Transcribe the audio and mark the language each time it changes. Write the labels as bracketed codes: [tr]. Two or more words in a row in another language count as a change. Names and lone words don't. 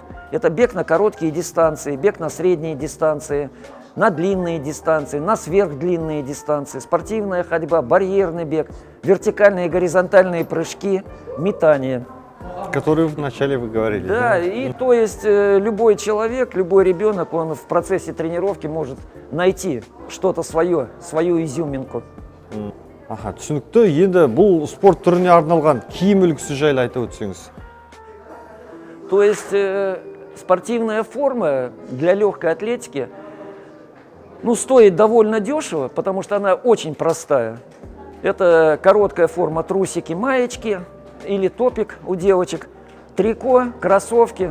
[ru] Это бег на короткие дистанции, бег на средние дистанции, на длинные дистанции, на сверхдлинные дистанции, спортивная ходьба, барьерный бег, вертикальные и горизонтальные прыжки, метание. Которые вначале вы говорили. Да, и то есть любой человек, любой ребенок, он в процессе тренировки может найти что-то свое, свою изюминку. [kk] Аха, түсінікті. Енді бұл спорт түріне арналған киім үлгісі жайлы айтып өтсеңіз. [ru] То есть спортивная форма для легкой атлетики стоит довольно дешево, потому что она очень простая. Это короткая форма трусики, маечки или топик у девочек, трико, кроссовки.